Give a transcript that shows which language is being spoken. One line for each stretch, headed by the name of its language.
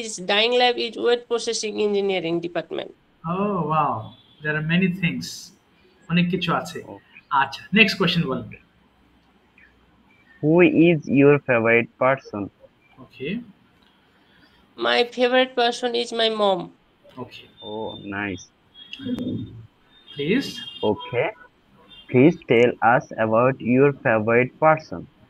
English: Dyeing lab is weight processing engineering department. Oh wow, there are many things, অনেক কিছু আছে।
Bangla: আচ্ছা next question বলেন।
English: Who is your favorite person? Okay My favorite person is my mom. Okay, Oh, nice. Please. Okay. Please tell us about your favorite person.